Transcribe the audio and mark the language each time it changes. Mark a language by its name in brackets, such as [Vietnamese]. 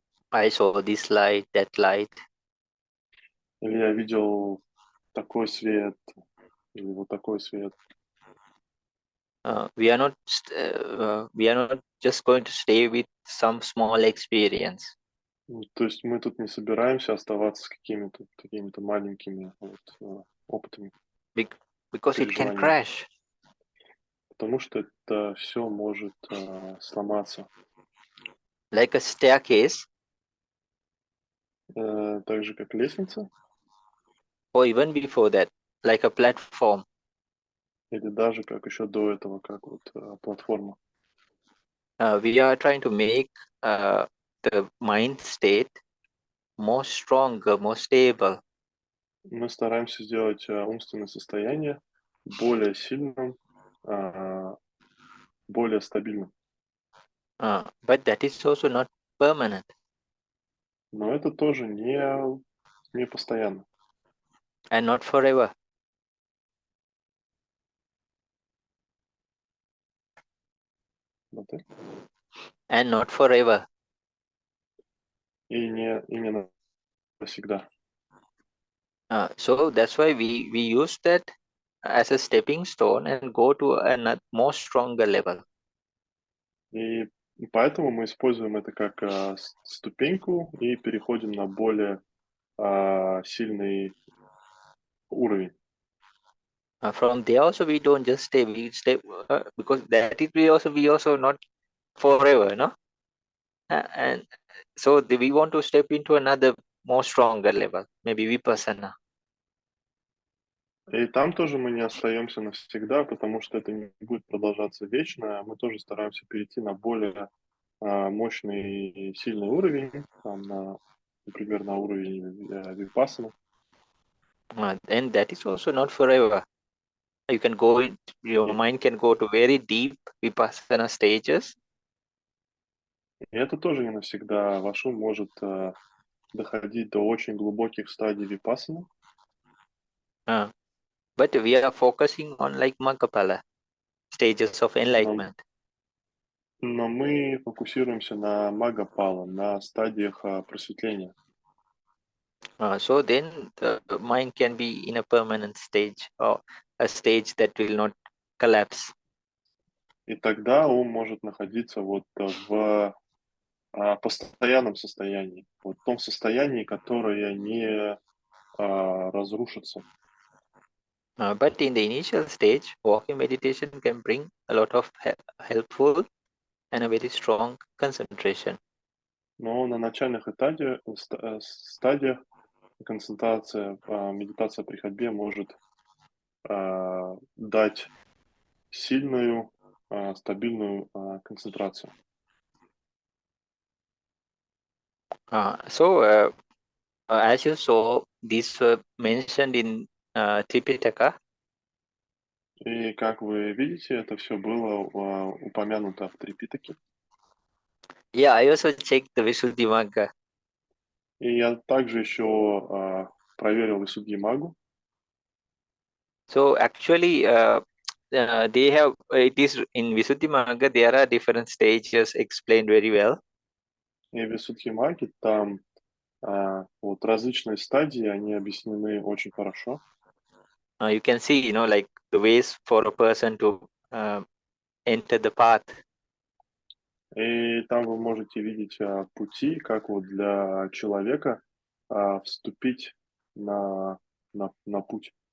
[English] I saw this light, that light. [Russian] Или я видел такой свет, или вот такой свет. [English] We are not just going to stay with some small experience. [Russian] То есть мы тут не собираемся оставаться с какими-то такими-то маленькими вот, опытами. [English] Because it can crash. [Russian] Потому что это все может сломаться. [English] Like a staircase. [Russian] Так же, как лестница. [English] Or even before that, like a platform. [Russian] Или даже как еще до этого, как вот платформа. [English] We are trying to make the mind state more stronger, more stable. [Russian] Мы стараемся сделать умственное состояние более сильным, более стабильным. [English] But that is also not permanent. [Russian] Но это тоже не постоянно. [English] And not forever. [Russian] Вот и [English] And not forever. [Russian] не навсегда. [English] So that's why we use that as a stepping stone and go to a more stronger level. [Russian] И поэтому мы используем это как ступеньку и переходим на более сильный уровень. [English] From there also we don't just stay, we stay because that is we also not forever, no? And so we want to step into another more stronger level, maybe vipassana. [Russian] И там тоже мы не остаемся навсегда, потому что это не будет продолжаться вечно. Мы тоже стараемся перейти на более мощный и сильный уровень, там, например, на уровень випассаны. [English] And that is also not forever. You can go in, your [Russian] И, [English] mind can go to very deep vipassana stages. [Russian] и это тоже не навсегда. Ваш ум может доходить до очень глубоких стадий випассаны. [English] But we are focusing on like Magapala, stages of [Russian] Но, [English] enlightenment. [Russian] но мы фокусируемся на магапала, на стадиях просветления. [English] So then the mind can be in a permanent stage or a stage that will not collapse. [Russian] И тогда ум может находиться вот в постоянном состоянии, вот в том состоянии, которое не разрушится. [English] But in the initial stage, walking meditation can bring a lot of helpful and a very strong concentration. [Russian] Но на начальных стадиях концентрация, медитация при ходьбе может дать сильную, стабильную концентрацию. [English] So as you saw, these were mentioned in Tripitaka. [Russian] И как вы видите, это все было упомянуто в Трипитаке. [English] Yeah, I also checked the Visuddhimagge. [Russian] И я также еще проверил Висуддхимаггу. [English] So actually, they have it is in Visuddhimagga. There are different stages explained very well. [Russian] И в Висуддхимагге там вот различные стадии, они объяснены очень хорошо. [English] You can see, you know, like the ways for a person to enter the path. [Russian] И там вы можете видеть пути, как вот для человека вступить на путь.